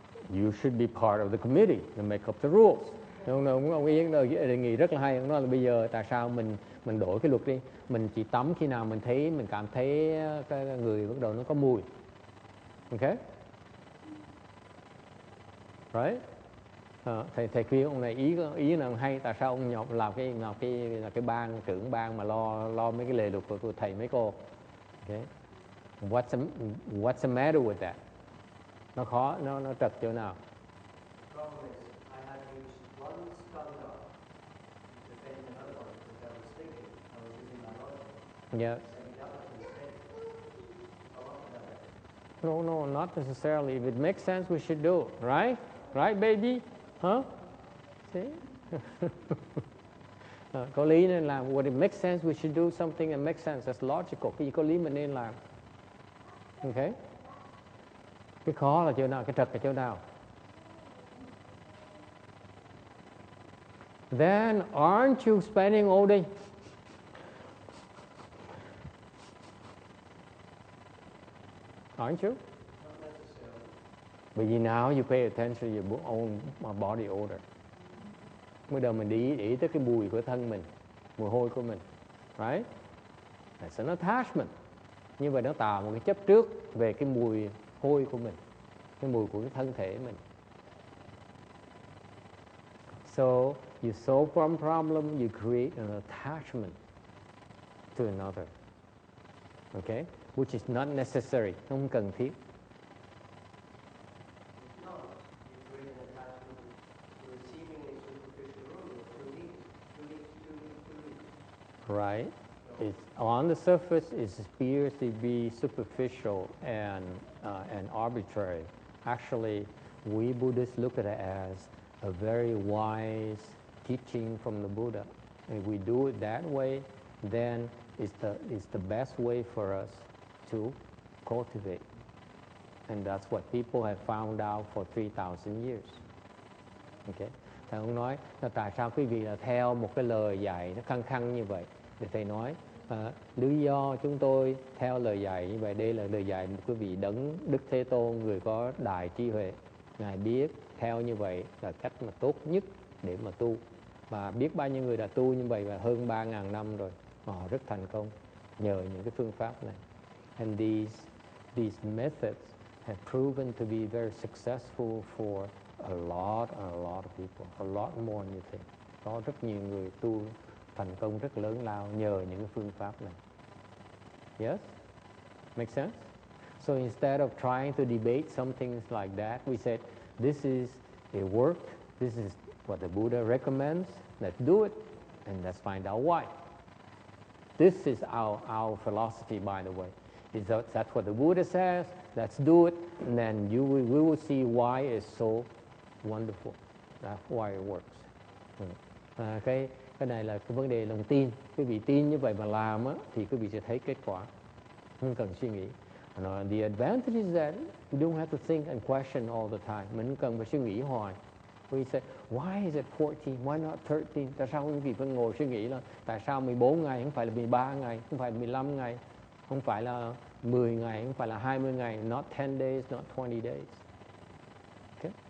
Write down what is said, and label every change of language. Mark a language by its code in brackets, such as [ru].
[en] You should be part of the committee to make up the rules. [vi] Ông Yến đề nghị rất là hay. Ông nói là bây giờ tại sao mình đổi cái luật đi. Mình chỉ tắm khi nào mình cảm thấy cái người bắt đầu nó có mùi. Okay? Right? Thầy khuyên ông này ý là hay. Tại sao ông nhọc làm cái ban, trưởng ban mà lo mấy cái lề luật của thầy mấy cô. Okay? [en] What's the matter with that? [vi] Nó khó, nó trật chỗ nào? [en] Problem is, I had used one skanda to defend another one because I was thinking, I was using my logic. Yeah. Saying the other mistake. I want that. No, not necessarily. If it makes sense, we should do it, right? Right, baby? Huh? See? [vi] Có lý nên làm. [en] When it makes sense, we should do something that makes sense. That's logical. [vi] Cái gì có lý mình nên làm. Okay? Cái khó là chỗ nào, cái trật là chỗ nào? [en] Then aren't you spending all day? Aren't you? Not necessarily. But now you pay attention to your own body odor. [vi] Mới đầu mình để ý tới cái mùi của thân mình, mùi hôi của mình. [en] Right? That's an attachment. [vi] Như vậy nó tạo một cái chấp trước về cái mùi hôi của mình, cái mùi của cái thân thể mình. [en] So you solve one problem, you create an attachment to another. Okay? Which is not necessary, [vi] không cần thiết. [en] No, you create an attachment to receiving a superficial rule of 2 weeks. Right? It's on the surface, it appears to be superficial and arbitrary. Actually, we Buddhists look at it as a very wise teaching from the Buddha. If we do it that way, then it's the best way for us to cultivate. And that's what people have found out for 3,000 years. Okay? [vi] Thầy ông nói là tại sao quý vị là theo một cái lời dạy nó khăng khăng như vậy? Thì thầy nói lý do chúng tôi theo lời dạy như vậy, đây là lời dạy một quý vị đấng Đức Thế Tôn, người có đại trí huệ. Ngài biết theo như vậy là cách mà tốt nhất để mà tu. Và biết bao nhiêu người đã tu như vậy và hơn 3.000 năm rồi, họ rất thành công nhờ những cái phương pháp này. [en] And these methods have proven to be very successful for a lot of people, a lot more than you think. [vi] Có rất nhiều người tu thành công rất lớn lao nhờ những cái phương pháp này. [en] Yes? Make sense? So instead of trying to debate some things like that, we said, this is a work, this is what the Buddha recommends, let's do it, and let's find out why. This is our philosophy, by the way. That's what the Buddha says, let's do it, and then we will see why it's so wonderful. That's why it works. [vi] Cái này là cái vấn đề lòng tin. Quý vị tin như vậy mà làm á, thì quý vị sẽ thấy kết quả. Không cần suy nghĩ. [en] The advantage is that you don't have to think and question all the time. [vi] Mình không cần phải suy nghĩ hoài. [en] We say, why is it 14? Why not 13? [vi] Tại sao quý vị phải ngồi suy nghĩ là tại sao 14 ngày, không phải là 13 ngày, không phải là 15 ngày, không phải là 10 ngày, không phải là 20 ngày, [en] not 10 days, not 20 days. [vi] Okay?